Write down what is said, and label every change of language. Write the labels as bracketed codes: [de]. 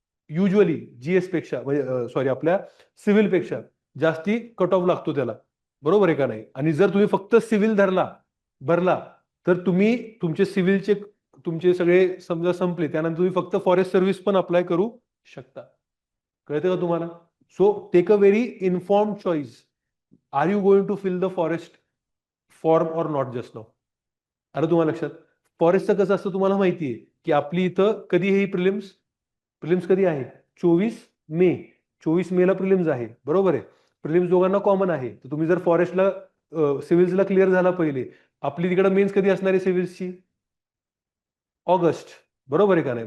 [mr] Usually GS पेक्षा म्हणजे sorry आपल्या सिव्हिल पेक्षा जास्ती कट ऑफ लागतो त्याला. बरोबर आहे का नाही. आणि जर तुम्ही फक्त सिव्हिल भरला तर तुम्ही तुमचे सिव्हिलचे तुमचे सगळे समजा संपले त्यानंतर तुम्ही फक्त फॉरेस्ट सर्व्हिस पण अप्लाय करू शकता. कळतं का तुम्हाला? [en] So take a very informed choice. Are you going to fill the forest form or not just now? [mr] अरे तुम्हाला लक्षात फॉरेस्टचं कसं असतं तुम्हाला माहिती आहे की आपली इथं कधी ही प्रिलिम्स कधी आहे? 24 मे. 24 मेला प्रिलिम्स आहे. बरोबर आहे. प्रिलिम्स दोघांना कॉमन आहे. तर तुम्ही जर फॉरेस्टला सिव्हिल्सला क्लिअर झाला पहिले, आपली तिकडे मेन्स कधी असणार आहे सिव्हिल्सची? ऑगस्ट. बरोबर आहे का नाही.